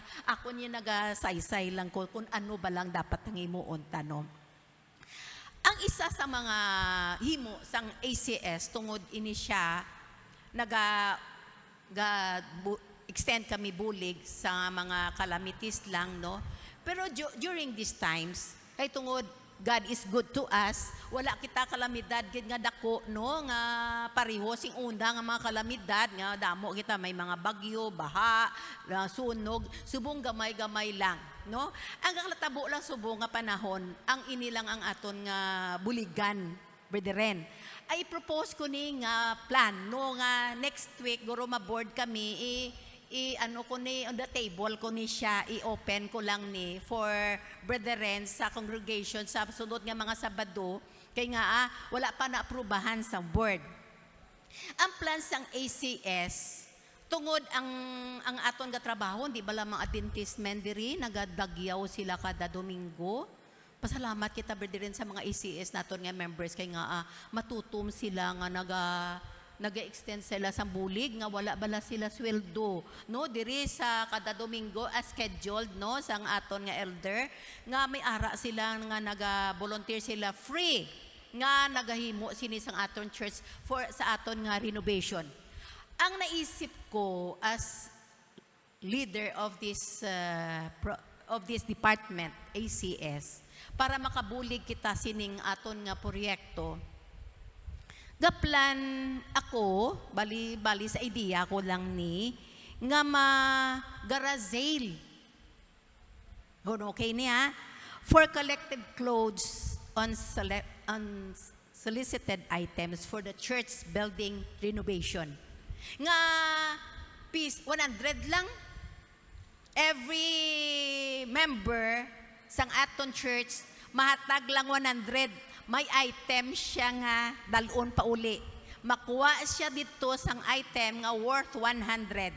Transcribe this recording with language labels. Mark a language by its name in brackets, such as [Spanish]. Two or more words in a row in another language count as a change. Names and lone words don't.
[Hiligaynon] Ako niya nagasaysay lang ko kung ano ba lang dapat ang imuon no? Ang isa sa mga himo sang ACS, tungod ini siya, extend kami bulig sa mga calamities lang, no? [English] Pero during these times, [Hiligaynon] kay tungod [English] God is good to us, [Hiligaynon] wala kita kalamidad gid nga dako, no? Nga pareho sing una nga mga kalamidad nga damo kita may mga bagyo, baha, sunog, subong gamay-gamay lang, no? Ang kalatabo lang subong nga panahon, ang inilang ang aton nga buligan, brethren. Ay propose ko ni nga plan, no? Nga [English] next week [Hiligaynon] guro ma-board kami ano ko ni [English] on the table [Hiligaynon] ko ni siya i-open ko lang ni [English] for brethren [Hiligaynon] sa congregation sa sunod nga mga Sabado kay nga wala pa na aprubahan sa board. Ang plan sang ACS tungod ang aton nga trabaho di bala mga Adventist men diri nagadagyaw sila kada Domingo. Pasalamat kita brethren sa mga ACS naton nga members kay nga matutom sila nga naga-extend sila sa bulig nga wala bala sila sweldo, no? Diri sa kada Domingo [English] as scheduled, [Hiligaynon] no, sang aton nga elder nga may ara sila nga naga-volunteer sila free nga nagahimo sini sang aton church for sa aton nga renovation. Ang naisip ko [English] as leader of this department ACS [Hiligaynon] para makabulig kita sining aton nga proyekto. Plan ako, bali sa idea ko lang ni, nga ma-garazale. Okay niya? [English] For collected clothes on solicited items for the church building renovation. [Hiligaynon] Nga, piece, 100 lang. [English] every member [Hiligaynon] sang aton church mahatag lang 100. May item siya nga dalon pa uli. Makuha siya dito sang item nga worth 100.